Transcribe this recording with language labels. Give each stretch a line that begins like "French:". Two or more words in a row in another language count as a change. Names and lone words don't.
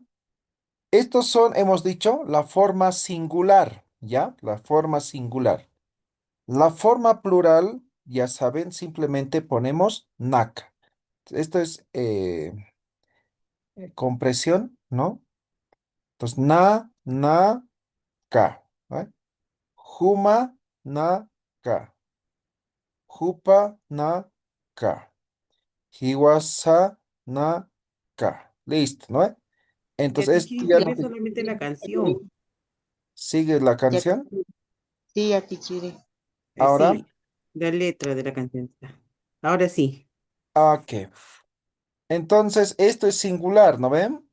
Spanish: Estos son, hemos dicho, la forma singular, ¿ya? La forma singular. La forma plural, ya saben, simplemente ponemos naka. Esto es compresión, ¿no? Entonces, ka. ¿Vale?
Aymara: Juma, ka. Jupa, ka. Hiwasa, ka.
Spanish: Listo, ¿no? Ya Entonces, esto Tichiri, ya sería lo solamente la canción. sigue la canción. Sí, yatichiri. Ahora, Sí, la letra de la canción. Ahora sí. ok. Entonces, esto es singular, ¿no ven?